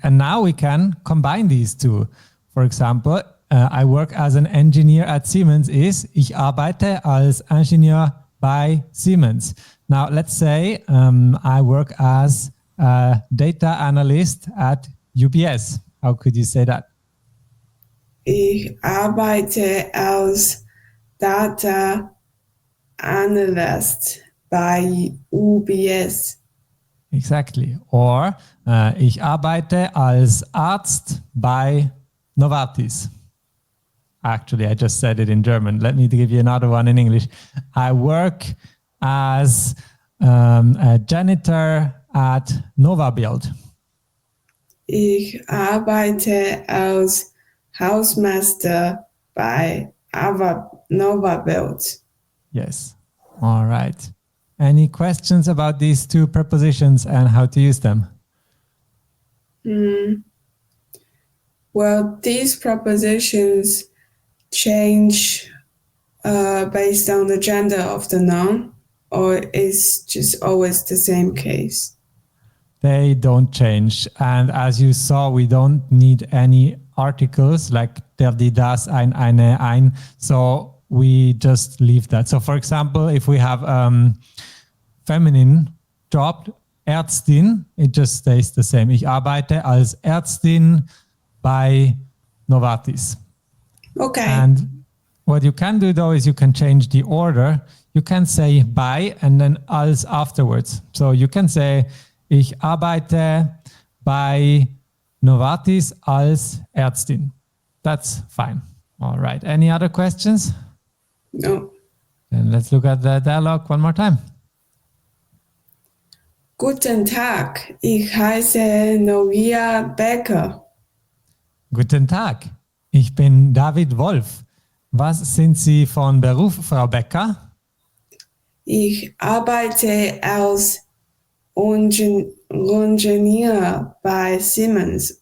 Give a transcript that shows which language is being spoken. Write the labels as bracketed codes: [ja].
[en] And now we can combine these two. For example, I work as an engineer at Siemens is [de] ich arbeite als Ingenieur bei Siemens. [en] Now let's say I work as a data analyst at UBS. How could you say that? [de] Ich arbeite als Data Analyst bei UBS. [en] Exactly. [de] Or ich arbeite als Arzt bei Novartis. [en] Actually, I just said it in German. Let me give you another one in English. I work as a janitor at NovaBuild. [de] Ich arbeite als Hausmeister bei Nova Build. [en] Yes. All right. Any questions about these two prepositions and how to use them? Well, these prepositions change based on the gender of the noun, or is just always the same case? They don't change. And as you saw, we don't need any articles like der, die, das, eine, ein. So we just leave that. So for example, if we have feminine job, Ärztin, it just stays the same. [de] Ich arbeite als Ärztin bei Novartis. [en] Okay. And what you can do though is you can change the order. You can say bei and then als afterwards. So you can say [de] ich arbeite bei Novartis als Ärztin. [en] That's fine. All right. Any other questions? No. Then let's look at the dialogue one more time. [de] Guten Tag, ich heiße Novia Becker. Guten Tag, ich bin David Wolf. Was sind Sie von Beruf, Frau Becker? Ich arbeite als Ingenieur bei Siemens.